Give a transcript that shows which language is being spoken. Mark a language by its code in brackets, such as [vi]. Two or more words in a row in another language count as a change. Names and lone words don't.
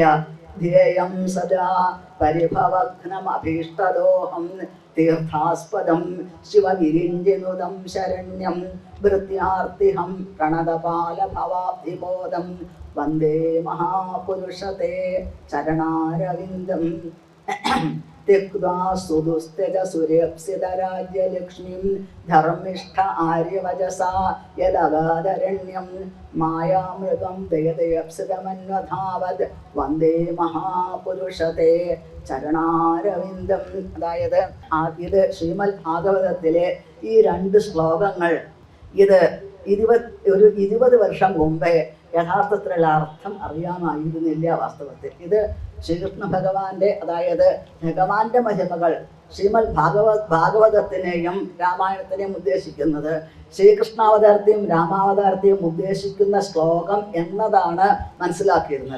[sa] ധ്യേയം സദാ പരിഭവഘ്നമഭീഷ്ടദോഹം തീർത്ഥാസ്പദം ശിവവിരിഞ്ജിനുദം ശരണ്യം വൃത്യാർത്തിഹം പ്രണതപാലഭവാബ്ധിബോധം വന്ദേ മഹാപുരുഷത്തെ ചരണാരവിന്ദം. त्यक्त्वा सुदुस्त्यज सुरेप्सितराज्यलक्ष्मीं धर्मिष्ठ आर्यवचसा यदगाधरण्यं मायामृगं दयदयप्सितमन्वधावत् वन्दे महापुरुषते ചരണാരവിന്ദം. [ml] അതായത് ഇത് ശ്രീമദ് ഭാഗവതത്തിലെ ഈ 2 ശ്ലോകങ്ങൾ ഇത് 20 വർഷം മുമ്പേ യഥാർത്ഥത്തിലുള്ള അർത്ഥം അറിയാമായിരുന്നില്ല. വാസ്തവത്തിൽ ഇത് ശ്രീകൃഷ്ണ ഭഗവാന്റെ, അതായത് ഭഗവാന്റെ മഹിമകൾ ശ്രീമദ് ഭാഗവതത്തിനെയും രാമായണത്തിനെയും ഉദ്ദേശിക്കുന്നത്, ശ്രീകൃഷ്ണാവതാരത്തെയും രാമാവതാരത്തെയും ഉദ്ദേശിക്കുന്ന ശ്ലോകം എന്നതാണ് മനസ്സിലാക്കിയിരുന്നത്.